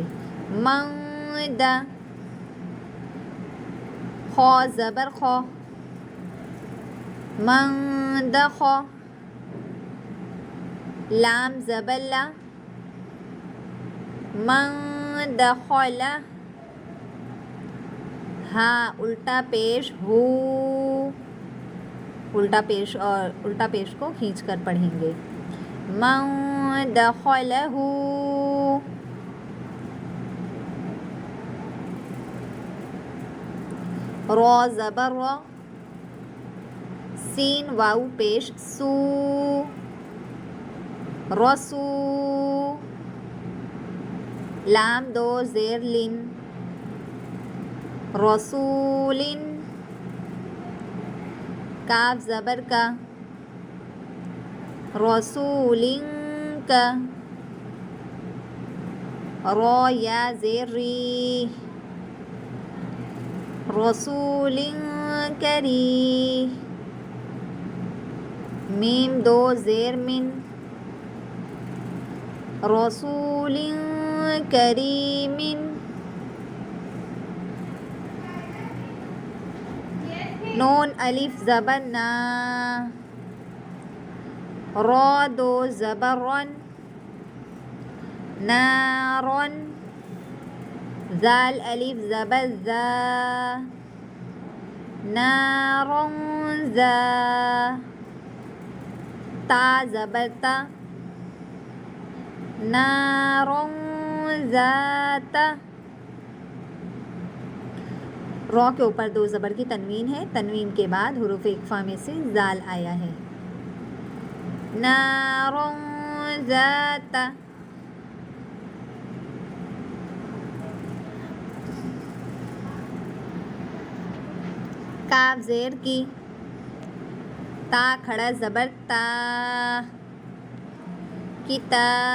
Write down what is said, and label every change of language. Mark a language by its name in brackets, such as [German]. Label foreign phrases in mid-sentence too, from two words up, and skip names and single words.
[Urdu] مد، خو زبر خو، مند خو، لام زبر لا، مند خلا، ہا الٹا پیش ہو، الٹا پیش کو کھینچ کر پڑھیں گے. من دخلہ، را زبر را، سین واو پیش سو، رسو، لام دو زیر لن، رسولن، کاف زبر کا، رسولن کا، را یا زیر ری، رسولن کری، میم دو زیر من، [Arabic] رسولن کریمن، [Urdu] نون الف زبر نا، را دو زبر رن، نارن، زال الف زبر زا، نارن زا، تا زبر تا، [Arabic] نارن ذات. [Urdu] را کے اوپر دو زبر کی تنوین ہے، تنوین کے بعد حروف اقفا میں سے زال آیا ہے. [Arabic] نارن ذات، [Urdu] کاف زیر کی، تا کھڑا زبر تا، کتا،